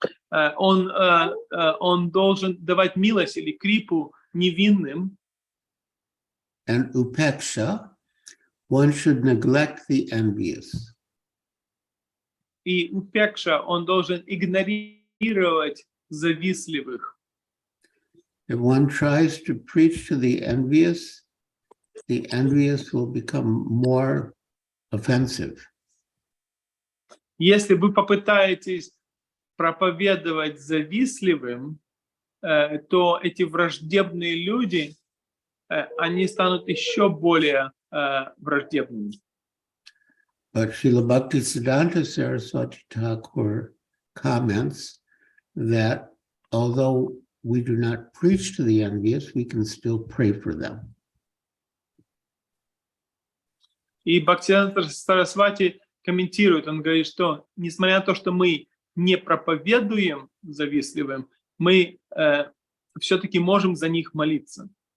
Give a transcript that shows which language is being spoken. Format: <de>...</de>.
<ru>Он должен давать милость или крипу невинным.</ru> <en>And upeksha, one should neglect the envious.</en> <ru>И упекша, он должен игнорировать завистливых.</ru> <en>If one tries to preach to the envious will become more offensive.</en> <ru>Если вы попытаетесь проповедовать завистливым, то эти враждебные люди, они станут еще более враждебными.</ru> <en>But Srila Bhaktisiddhanta Saraswati Thakur comments that although we do not preach to the envious, we can still pray for them.</en> <ru>И Бхактисиddhanta Сарасвати комментирует, он говорит, что несмотря на то, что мы не проповедуем завистливым, мы все-таки можем за них молиться.</ru>